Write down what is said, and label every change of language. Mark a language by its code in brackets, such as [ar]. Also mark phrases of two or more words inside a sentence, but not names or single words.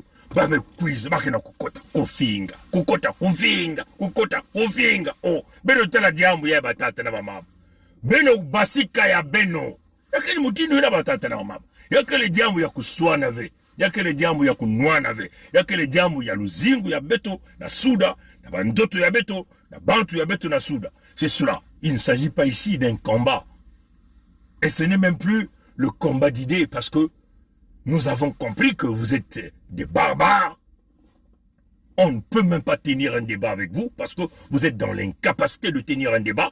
[ktu] Bame kwiza bakena kukota kufinga. Beno tala diambu ya batata na mama. Beno basika ya beno. Yakini mutindo ya batata na mama. Yakele diambu ya kuswana ve. Yakele diambu ya kunwana ve. Yakele diambu ya luzingu ya beto na suda. Na bandoto ya beto. Na bantu ya beto na suda. [fr] C'est cela. Il ne s'agit pas ici d'un combat. Et ce n'est même plus le combat d'idées parce que nous avons compris que vous êtes des barbares. On ne peut même pas tenir un débat avec vous parce que vous êtes dans l'incapacité de tenir un débat.